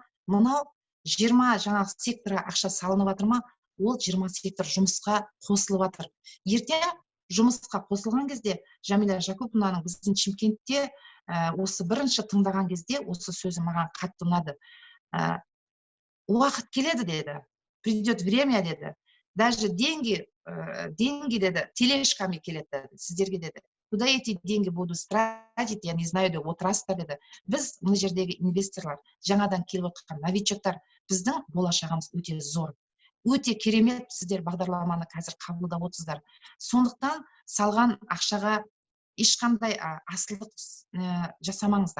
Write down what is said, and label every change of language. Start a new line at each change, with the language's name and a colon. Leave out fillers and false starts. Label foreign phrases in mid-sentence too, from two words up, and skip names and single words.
Kazakh: Мынау 20 жаңағы секторға ақша салынып жатыр ма? Ол 20 сектор жұмысқа қосылып жатыр. Ертең жұмысқа қосылған кезде Жамиля Жакупованың біздің Шымкентте осы бірінші тыңдаған кезде осы сөзі маған қатты ұнады. Уақыт келеді деді.
Russian: Придет время деді. Даже деньги
Kazakh: деді, тележками келеді сіздерге деді.
Russian: Куда эти деньги буду тратить, я не знаю
Kazakh: деп отырасыздар деді. Біз мына жердегі инвесторлар, жаңадан келіп отқан новичоктар, біздің болашағымыз өте зор. Өте керемет, сіздер бағдарламаны қазір қабылдап отырсыздар. Сондықтан салған ақшаға ешқандай асылдық жасамаңыздар.